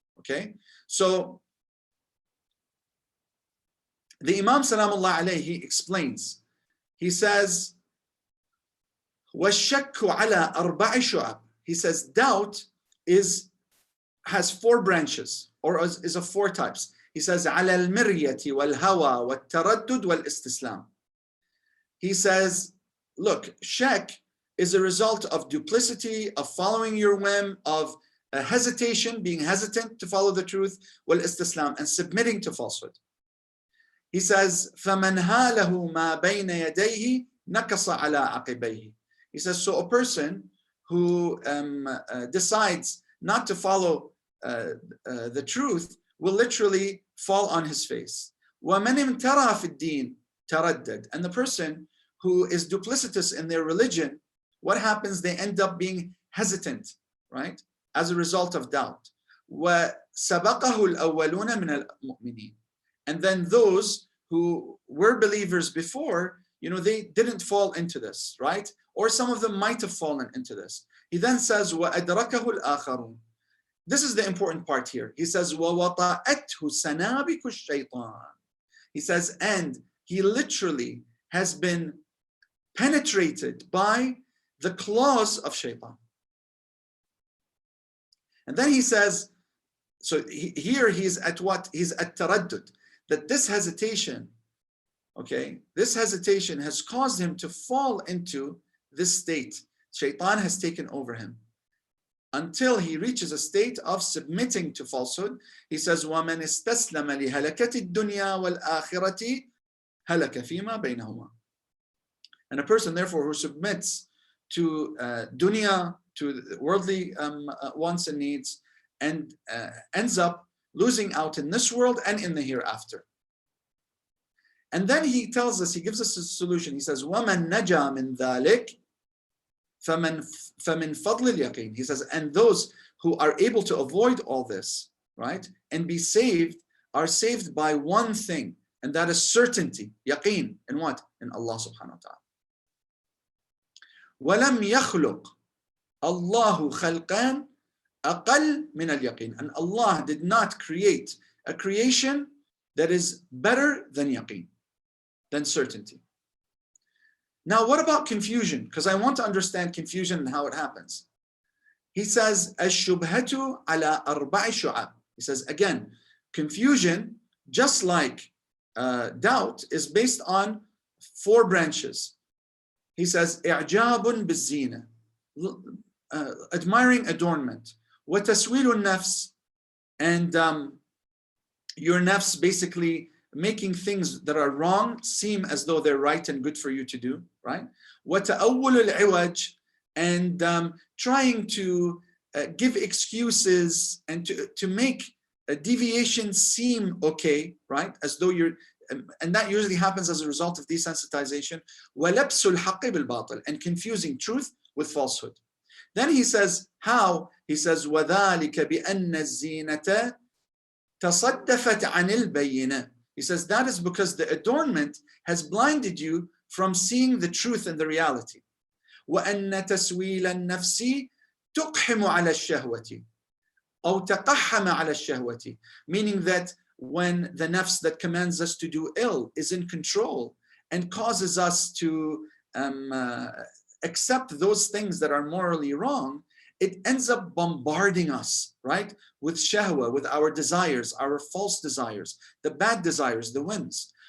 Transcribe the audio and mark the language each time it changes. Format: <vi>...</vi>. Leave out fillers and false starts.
<en>Okay, so the Imam Salamullah alayhi, he explains. He says,</en> <ar>was-shakku ala arba'i shu'ab.</ar> <en>He says doubt has 4 branches, or is of 4 types. He says</en> <ar>على المرية والهوى والتردد والاستسلام.</ar> <en>He says, look, shak is a result of duplicity, of following your whim, of hesitation, being hesitant to follow the truth, والاستسلام, and submitting to falsehood. He says,</en> <ar>فَمَنْ هَالَهُ مَا بَيْنَ يَدَيْهِ نَكَصَ عَلَىٰ عَقِبَيْهِ.</ar> <en>He says, so a person who decides not to follow the truth will literally fall on his face.</en> <ar>وَمَنْ امْتَرَى فِي الدِّينِ تَرَدَّدْ.</ar> <en>And the person who is duplicitous in their religion, what happens? They end up being hesitant, right? As a result of doubt.</en> <ar>وَسَبَقَهُ الْأَوَّلُونَ مِنَ الْمُؤْمِنِينَ.</ar> <en>And then those who were believers before, they didn't fall into this, right? Or some of them might have fallen into this. He then says,</en> <ar>وَأَدْرَكَهُ الْآخَرُونَ.</ar> <en>this is the important part here. He says,</en> <ar>وَوَطَأَتْهُ سَنَابِكُ الشَّيْطَانِ.</ar> <en>He says, and he literally has been penetrated by the claws of shaitan. And then he says, so here he's at what? He's at taraddud, that this hesitation, okay, this hesitation has caused him to fall into this state. Shaitan has taken over him until he reaches a state of submitting to falsehood. He says,</en> <ar>وَمَنْ اسْتَسْلَمَ لِهَلَكَةِ الدُّنْيَا وَالْآخِرَةِ هَلَكَ فِيمَا بَيْنَهُمَا.</ar> <en>And a person, therefore, who submits to dunya, to worldly wants and needs, and ends up losing out in this world and in the hereafter. And then he tells us, he gives us a solution. He says,</en> <ar>وَمَنْ نَجَى مِنْ ذَلِكَ فَمِنْ فَضْلِ الْيَقِينِ.</ar> <en>He says, and those who are able to avoid all this, right, and be saved, are saved by one thing, and that is certainty, yaqeen. In what? In Allah subhanahu wa ta'ala.</en> <ar>وَلَمْ يَخْلُقْ اللَّهُ خَلْقًا أَقَلْ مِنَ الْيَقِينِ.</ar> <en>And Allah did not create a creation that is better than yaqeen, than certainty. Now, what about confusion? Because I want to understand confusion and how it happens. He says,</en> <ar>الشُّبْهَةُ عَلَى أَرْبَعِ شُعَبٍ.</ar> <en>He says, again, confusion, just like doubt, is based on 4 branches. He says,</en> <ar>إِعْجَابٌ بِالزِّينَةِ,</ar> <en>admiring adornment.</en> <ar>وَتَسْوِيلُ النَّفْسِ,</ar> <en>and your nafs basically making things that are wrong seem as though they're right and good for you to do, right?</en> <ar>وَتَأَوُّلُ الْعِوَجِ,</ar> <en>and trying to give excuses and to make a deviation seem okay, right? As though you're, and that usually happens as a result of desensitization.</en> <ar>وَلَبْسُ الْحَقِّ بِالْبَاطِلِ,</ar> <en>and confusing truth with falsehood. Then he says, how? He says,</en> <ar>وَذَلِكَ بِأَنَّ الزِّينَةَ تَصَدَّفَتْ عَنِ الْبَيِّنَةِ.</ar> <en>He says that is because the adornment has blinded you from seeing the truth and the reality.</en> <ar>وَأَنَّ تَسْوِيلَ النَّفْسِ تُقْحِمُ عَلَى الشَّهْوَةِ أو تَقَحَّمَ عَلى الشَّهْوَةِ.</ar> <en>Meaning that when the nafs that commands us to do ill is in control and causes us to accept those things that are morally wrong, it ends up bombarding us, right, with shahwa, with our desires, our false desires, the bad desires, the whims.</en>